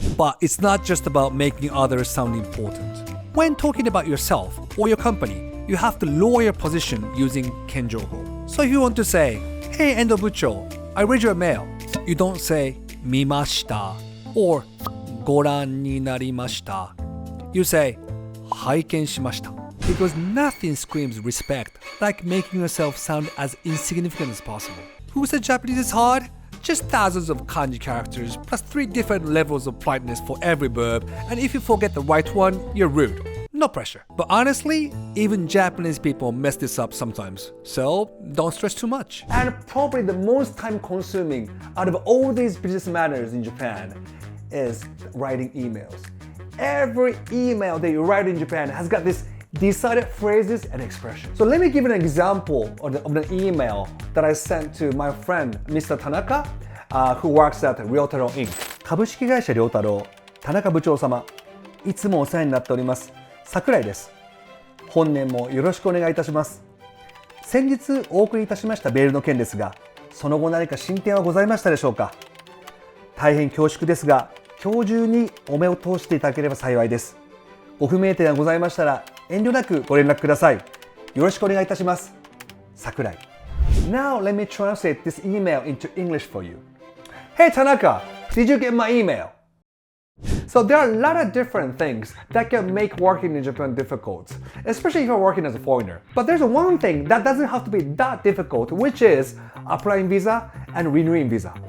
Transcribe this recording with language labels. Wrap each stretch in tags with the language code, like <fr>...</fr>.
<en>But it's not just about making others sound important. When talking about yourself or your company, you have to lower your position using kenjoho. So if you want to say, hey Endo Bucho, I read your mail, you don't say</en> <ja>見ました</ja> <en>or</en> <ja>ご覧になりました.</ja> <en>You say</en> <ja>拝見しました.</ja> <en>Because nothing screams respect like making yourself sound as insignificant as possible. Who said Japanese is hard? Just thousands of kanji characters plus 3 different levels of politeness for every verb, and if you forget the right one, you're rude. No pressure. But honestly, even Japanese people mess this up sometimes, so don't stress too much. And probably the most time consuming out of all these business matters in Japan is writing emails. Every email that you write in Japan has got this decided phrases and expressions. So let me give an example of the email that I sent to my friend Mr. Tanaka, who works at Ryotaro Inc.</en> <ja>株式会社良太郎、田中部長様、いつもお世話になっております。桜井です。本年もよろしくお願いいたします。先日お送りいたしましたメールの件ですが、その後何か進展はございましたでしょうか。大変恐縮ですが、今日中にお目を通していただければ幸いです。ご不明点がございましたら遠慮なくご連絡ください。よろしくお願いいたします。桜井。</ja> <en>Now let me translate this email into English for you. Hey Tanaka, did you get my email? So there are a lot of different things that can make working in Japan difficult, especially if you're working as a foreigner. But there's one thing that doesn't have to be that difficult, which is applying visa and renewing visa.</en>